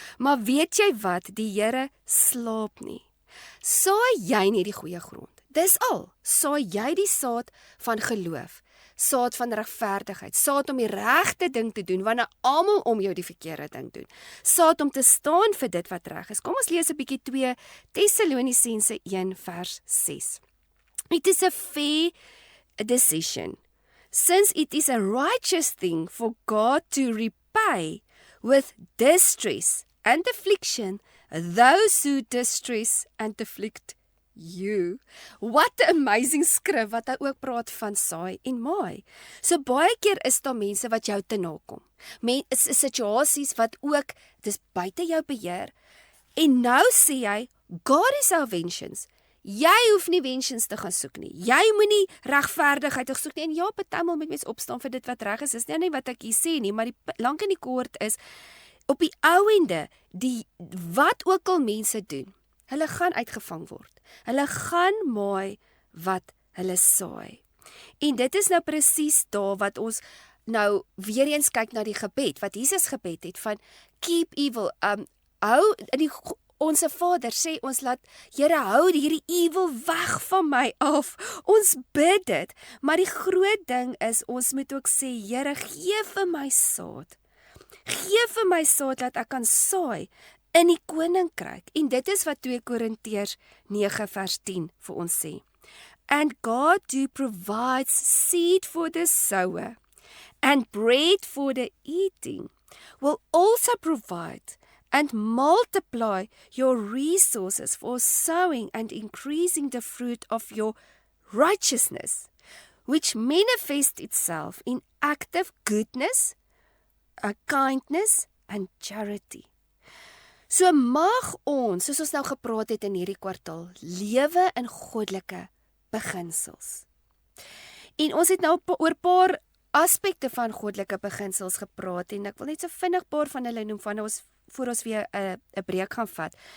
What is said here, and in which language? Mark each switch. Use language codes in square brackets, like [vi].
[af] Maar weet jy wat, die Here slaap nie. Saai jy nie die goeie grond. Dis al, saai jy die saad van geloof, saad van regverdigheid, saad om die regte ding te doen, wanneer almal om jou die verkeerde ding doen, saad om te staan vir dit wat reg is. Kom ons lees 'n bietjie 2 Tessalonisense 1 vers 6. [en] It is a fair decision, since it is a righteous thing for God to repay with distress and affliction those who distress and afflict you. [af] What 'n amazing skrif wat hy ook praat van saai en maai. So baie keer is daar mense wat jou te nakom. Is situasies wat ook dis buite jou beheer. En nou sê hy, [en] God is our vengeance. [af] Jy hoef nie vengeance te gaan soek nie. Jy moenie regverdigheid te soek nie. En ja, partymal moet mens opstaan vir dit wat reg is. Dis nie wat ek hier sê nie, maar die lank en die kort is op die ouende, wat ook al mense doen, hulle gaan uitgevang word. Hulle gaan maai wat hulle saai. En dit is nou presies daar wat ons nou weer eens kyk na die gebed, wat Jesus gebed het van keep evil, hou in die Onse Vader sê ons laat, Here, hou hierdie evil weg van my af. Ons bid dit, maar die groot ding is, ons moet ook sê, Here, gee vir my saad. Gee vir my saad dat ek kan saai in die koninkryk. En dit is wat 2 Korintiërs 9 vers 10 vir ons sê. [en] And God who provides seed for the sower and bread for the eating will also provide and multiply your resources for sowing and increasing the fruit of your righteousness, which manifests itself in active goodness, kindness and charity. [af] So mag ons, soos ons nou gepraat het in hierdie kwartaal, lewe in goddelike beginsels. En ons het nou oor paar aspekte van goddelike beginsels gepraat en ek wil net so vinnig paar van hulle noem van ons voor ons weer 'n breek gaan vat.